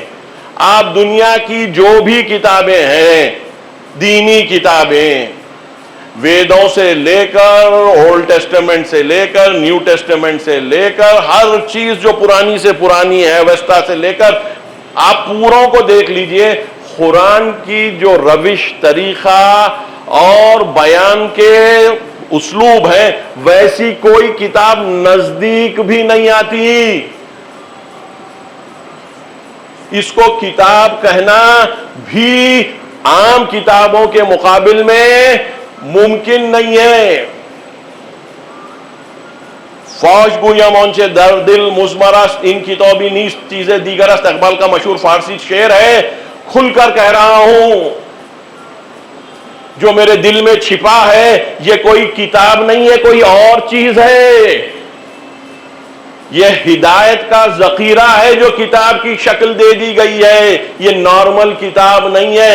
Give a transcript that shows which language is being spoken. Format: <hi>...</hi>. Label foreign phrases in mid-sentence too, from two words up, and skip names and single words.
<ur>آپ دنیا کی جو بھی کتابیں ہیں، دینی کتابیں، ویدوں سے لے کر، اولڈ ٹیسٹمنٹ سے لے کر، نیو ٹیسٹمنٹ سے لے کر، ہر چیز جو پرانی سے پرانی ہے، ویستا سے لے کر، آپ پوروں کو دیکھ لیجئے، قرآن کی جو روش، طریقہ اور بیان کے اسلوب ہے، ویسی کوئی کتاب نزدیک بھی نہیں آتی۔ اس کو کتاب کہنا بھی عام کتابوں کے مقابل میں ممکن نہیں ہے۔</ur> <fa>فوج گویم آنچه در دل مضمر است، این کتابی نیست چیز دیگر است،</fa> <ur>اقبال کا مشہور فارسی شعر ہے۔ کھل کر کہہ رہا ہوں، جو میرے دل میں چھپا ہے یہ کوئی کتاب نہیں ہے، کوئی اور چیز ہے۔ یہ ہدایت کا ذخیرہ ہے جو کتاب کی شکل دے دی گئی ہے، یہ نارمل کتاب نہیں ہے۔</ur>